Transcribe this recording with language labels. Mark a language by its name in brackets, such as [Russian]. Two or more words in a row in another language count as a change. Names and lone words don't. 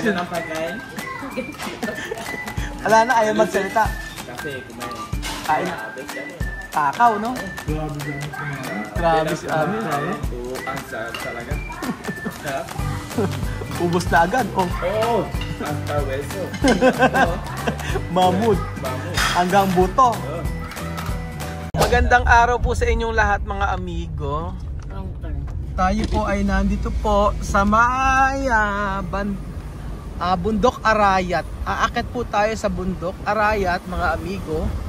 [Filipino] Ganun ang pagkain? Wala na, ayaw magsalita. Kasi kumain. Kain. Takaw, no? Grabe si Amir. Ang sarap talaga. Sarap? Ubus na agad. Oh. Oo! [Spanish] Hasta hueso. Mamut. [Filipino] Hanggang buto. Magandang araw po sa inyong lahat mga amigo. Tayo po ay nandito po sa Bundok Arayat. Aakit po tayo sa Bundok Arayat mga amigo.